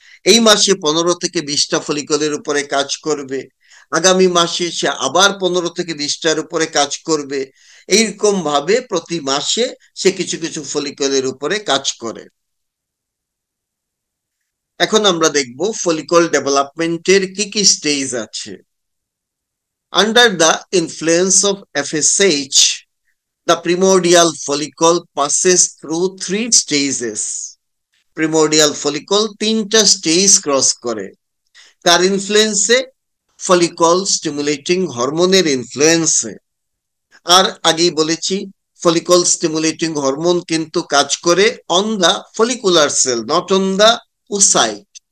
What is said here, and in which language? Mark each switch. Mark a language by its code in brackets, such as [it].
[bn] এই মাসে 15 থেকে 20টা ফলিকলের উপরে কাজ করবে, আগামী মাসে সে আবার 15 থেকে 20টার উপরে কাজ করবে। এইরকম ভাবে প্রতি মাসে সে কিছু কিছু ফলিকলের উপরে কাজ করে। এখন আমরা দেখব ফলিকল ডেভেলপমেন্টের কি কি স্টেজ আছে। [en] Under the influence of FSH, the primordial follicle passes through 3 stages. [bn] Primordial follicle 3টা স্টেজ ক্রস করে। কার ইনফ্লুয়েন্সে? ফলিকল স্টিমুলেটিং হরমোনের ইনফ্লুয়েন্সে। আর আগেই বলেছি ফলিকল স্টিমুলেটিং হরমোন কিন্তু কাজ করে [en] On the follicular cell, not on the oocyte.